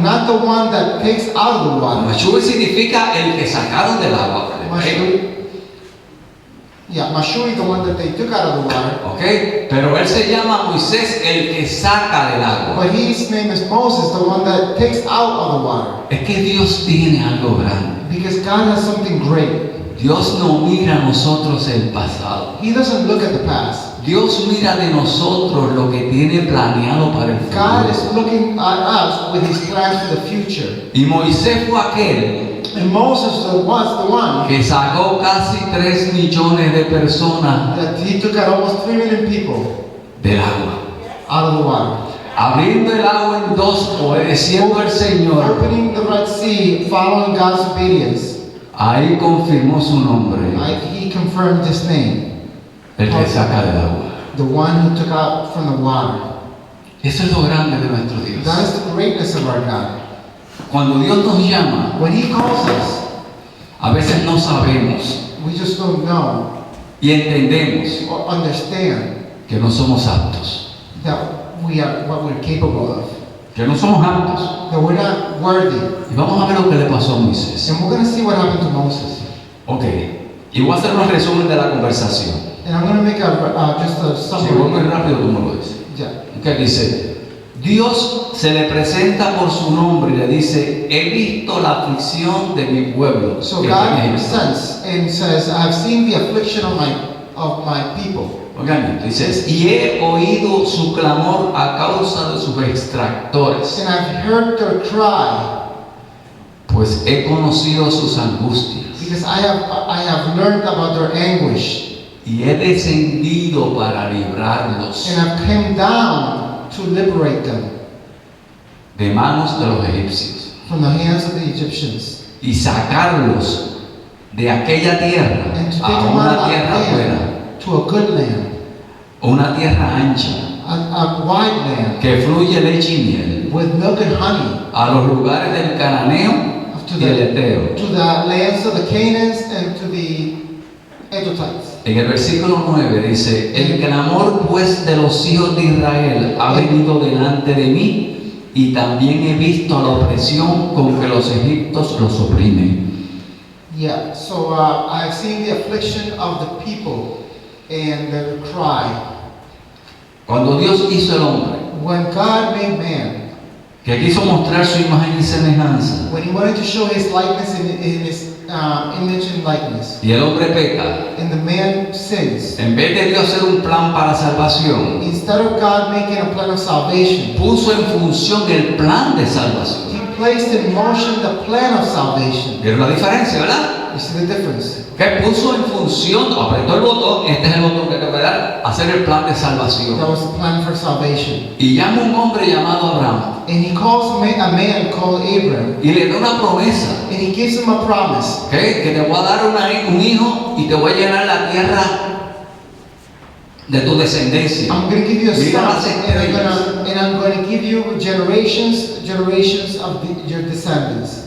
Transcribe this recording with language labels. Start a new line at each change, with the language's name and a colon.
English: not the one that takes out of the water.
Spanish: Mashui significa el que sacaron del agua.
English: Mashui, yeah, Mashui, the one that they took out of the water. ¿Ok?
Spanish: Pero él se llama Moisés el que saca del agua.
English: But his name is Moses, the one that takes out of the water.
Spanish: Es que Dios tiene algo grande.
English: Because God has something great.
Spanish: Dios no mira a nosotros el pasado.
English: He doesn't look at the past.
Spanish: Dios mira de nosotros lo que tiene planeado para el
English: God is
Spanish: futuro.
English: looking at us with his plans for the future.
Spanish: Y Moisés fue aquel
English: And Moses was the one
Spanish: que sacó casi 3 millones de personas
English: that he took out almost 3 million people
Spanish: del agua.
English: out of the water.
Spanish: Abriendo el agua en dos, obedeciendo al Señor,
English: Opening the Red Sea, following God's obedience.
Spanish: ahí confirmó su nombre,
English: He confirmed his name,
Spanish: el que saca del agua.
English: the one who took out from the water.
Spanish: Eso es lo grande de nuestro Dios.
English: That is the greatness of our God.
Spanish: Cuando Dios nos llama,
English: When He calls us,
Spanish: a veces no sabemos
English: we just don't know
Spanish: y entendemos
English: or understand
Spanish: que no somos aptos,
English: that we are what we're capable of,
Spanish: que no somos aptos.
English: that we're not worthy.
Spanish: Y vamos a ver lo que le pasó a Moisés.
English: And we're going to see what happened to Moses.
Spanish: Ok, y voy a hacer un resumen de la conversación.
English: And I'm going to make just a
Spanish: Si voy muy
English: summary.
Spanish: rápido, tú me lo dices. Yeah. Ok, dice, Dios se le presenta por su nombre y le dice, he visto la aflicción de mi pueblo.
English: So
Spanish: que está en
English: God
Spanish: Egipto.
English: presents and says, I've seen the affliction of my people.
Spanish: Oigan, dice, y he oído su clamor a causa de sus extractores,
English: And I've heard their cry
Spanish: pues he conocido sus angustias
English: because I have learned about their anguish.
Spanish: y he descendido para librarlos
English: And I've come down to liberate them
Spanish: de manos de los egipcios
English: from the hands of the Egyptians.
Spanish: y sacarlos de aquella tierra
English: And to take
Spanish: a
English: them out
Spanish: una
English: of
Spanish: tierra
English: that
Spanish: buena,
English: land to a good land,
Spanish: una tierra ancha
English: a wide land
Spanish: que fluye leche y miel,
English: with milk and honey,
Spanish: a los lugares del cananeo
English: to
Spanish: y el eteo.
English: the lands of the Canaanites and to the Edomites.
Spanish: En el versículo 9 dice, el clamor pues de los hijos de Israel ha venido delante de mí y también he visto la opresión con que los egipcios los oprimen.
English: Yeah, so I've seen the affliction of the people and their cry.
Spanish: Cuando Dios hizo el hombre,
English: When God made man,
Spanish: que quiso mostrar su imagen y semejanza,
English: when He wanted to show His likeness in His image and likeness,
Spanish: y el hombre peca,
English: and the man sins,
Spanish: en vez de Dios hacer un plan para salvación,
English: instead of God making a plan of salvation,
Spanish: puso en función el plan de salvación.
English: He placed in motion the plan of salvation.
Spanish: ¿Vieron la diferencia, verdad?
English: You see the difference?
Spanish: Que puso en función, apretó el botón, este es el botón que te va a dar, hacer el plan de salvación.
English: That was the plan for salvation.
Spanish: Y llama a un hombre llamado Abraham
English: And He calls a man called Abram,
Spanish: y le da una promesa,
English: and He gives him a promise. ¿ok?
Spanish: Que te voy a dar un hijo y te voy a llenar la tierra de tu descendencia.
English: I'm going to give you a
Spanish: Mira las
English: son, and I'm going to give you generations of your descendants.